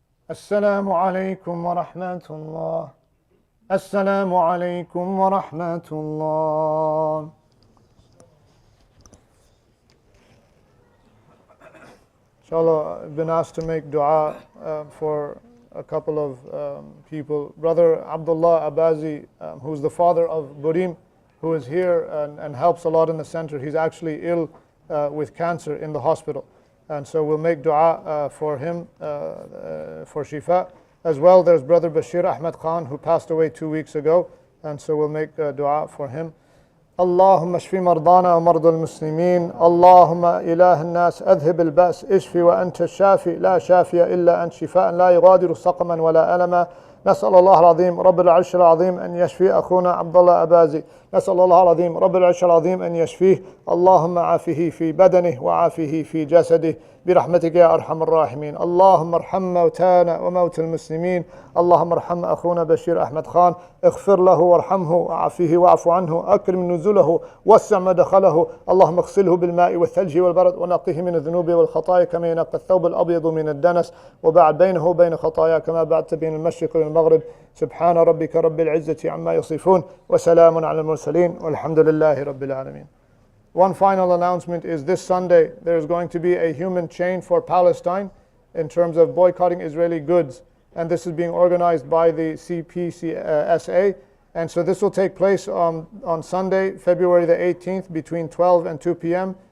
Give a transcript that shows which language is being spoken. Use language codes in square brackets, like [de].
[ar] السلام عليكم ورحمة الله. السلام عليكم ورحمة الله. [en] Inshallah, I've been asked to make dua for a couple of people. Brother Abdullah Abazi, who's the father of Burim, who is here and helps a lot in the center. He's actually ill with cancer in the hospital. And so we'll make dua for him, for Shifa. As well, there's Brother Bashir Ahmed Khan, who passed away 2 weeks ago. And so we'll make dua for him. [ar] اللهم اشف مرضانا ومرضى المسلمين اللهم إله الناس أذهب البأس اشفي وأنت الشافي لا شافي إلا أنت شفاء لا يغادر سقما ولا ألما نسأل الله العظيم رب العرش العظيم أن يشفي أخونا عبد الله أبازي نسأل الله العظيم رب العرش العظيم أن يشفيه اللهم عافه في بدنه وعافه في جسده برحمتك يا أرحم الراحمين اللهم ارحم موتانا وموتى المسلمين اللهم ارحم أخونا بشير أحمد خان اغفر له وارحمه وعافيه واعف عنه أكرم نزله وسع مدخله اللهم اغسله بالماء والثلج والبرد ونقه من الذنوب والخطايا كما ينقى الثوب الأبيض من الدنس وبعد بينه وبين خطايا كما بعدت بين المشرق والمغرب سبحان ربك رب العزة عما يصفون وسلام على المرسلين والحمد لله رب العالمين. [en] One final announcement is this Sunday there's going to be a human chain for Palestine in terms of boycotting Israeli goods, and this is being organized by the CPCSA, and so this will take place on Sunday, February the 18th between 12 and 2 p.m.